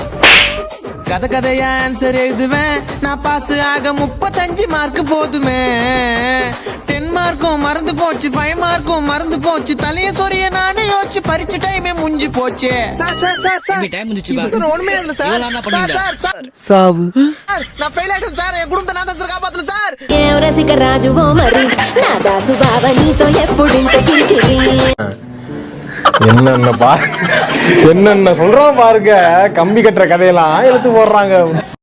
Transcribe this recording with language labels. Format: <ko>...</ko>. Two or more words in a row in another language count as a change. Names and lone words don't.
<ta>கதையா ஆன்சர் எழுதுவேன் நான், பாஸ் ஆக 35 மார்க் போதுமே. 10 மார்க்கும் மறந்து போச்சு, 5 மார்க்கும் மறந்து போச்சு. தலைய சொரிய நானே யோசிச்சு பரிச்ச டைமே முடிஞ்சு போச்சு. டைம் முடிஞ்சிச்சு பா. ஒண்ணுமே இல்ல சார். இதெல்லாம் என்ன பண்ணுவீங்க? சாவு நான் ஃபெயில் ஆயிடும் சார். என் குடும்பத்தை நான் தான் சார் காப்பாத்தணும் சார்.</ta> <te>రసిక రాజువో మరి నా దాసు బావ నీతో ఎప్పుడింత కిరికిరి.</te> <ta>என்னென்ன சொல்றோம் பாருங்க, கம்பி கட்டுற கதையெல்லாம் எடுத்து போடுறாங்க.</ta>